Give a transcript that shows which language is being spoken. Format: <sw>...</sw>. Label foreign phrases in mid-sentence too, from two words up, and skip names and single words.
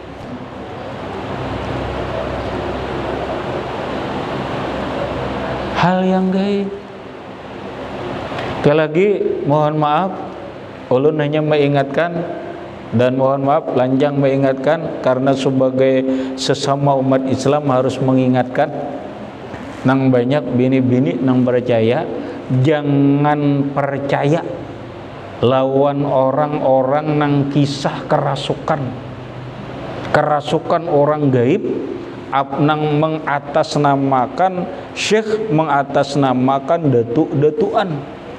<bjn>Hal yang gaib. Sekali lagi, mohon maaf, ulun hanya mengingatkan. Dan mohon maaf, lanjang mengingatkan, karena sebagai sesama umat Islam harus mengingatkan. Nang banyak bini-bini nang percaya, jangan percaya lawan orang-orang nang kisah kerasukan orang gaib, nang mengatasnamakan syekh, mengatasnamakan datuk-datuan.</bjn>